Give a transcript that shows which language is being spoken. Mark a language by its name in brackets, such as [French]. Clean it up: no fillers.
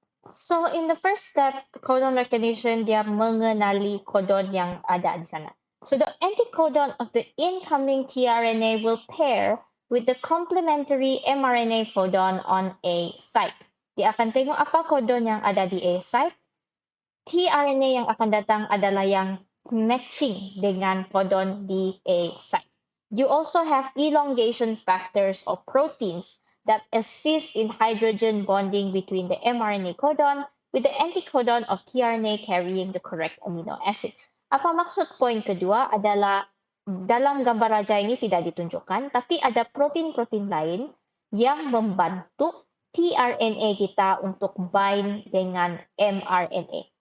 [English] So in the first step, [Malay] codon recognition dia mengenali codon yang ada di sana. [English] So the anticodon of the incoming tRNA will pair with the complementary mRNA codon on A site. [Malay] Dia akan tengok apa codon yang ada di A site. tRNA yang akan datang adalah yang matching dengan codon di A site. [English] You also have elongation factors or proteins that assist in hydrogen bonding between the mRNA codon with the anticodon of tRNA carrying the correct amino acid. [Malay] Apa maksud poin kedua adalah dalam gambar raja ini tidak ditunjukkan, tapi ada protein-protein lain yang membantu tRNA kita untuk bind dengan mRNA.